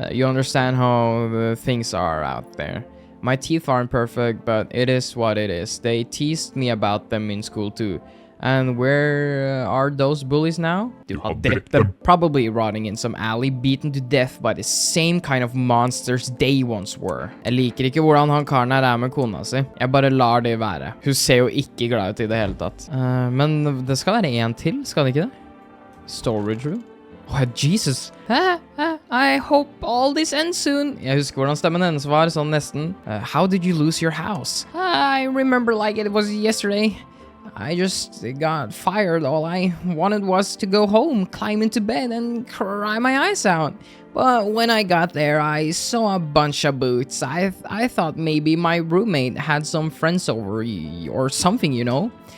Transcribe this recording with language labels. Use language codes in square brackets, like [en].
[en] You understand how things are out there. My teeth aren't perfect, but it is what it is. They teased me about them in school too. And where are those bullies now? [no] Du har drept [en] them. Probably rotting in some alley, beaten to death by the same kind of monsters they once were. [no] Jeg liker ikke hvordan han karen her med kona si. Jeg bare lar det være. Hun ser jo ikke glad ut i det hele tatt. Men det skal være en til, skal det ikke det? [en] Storage room? Oh, Jesus. I hope all this ends soon. [no] Jeg husker hvordan stemmen hennes var, sånn nesten. [en] How did you lose your house? I remember like it was yesterday. I just got fired. All I wanted was to go home, climb into bed, and cry my eyes out. But when I got there, I saw a bunch of boots. I thought maybe my roommate had some friends over or something, you know?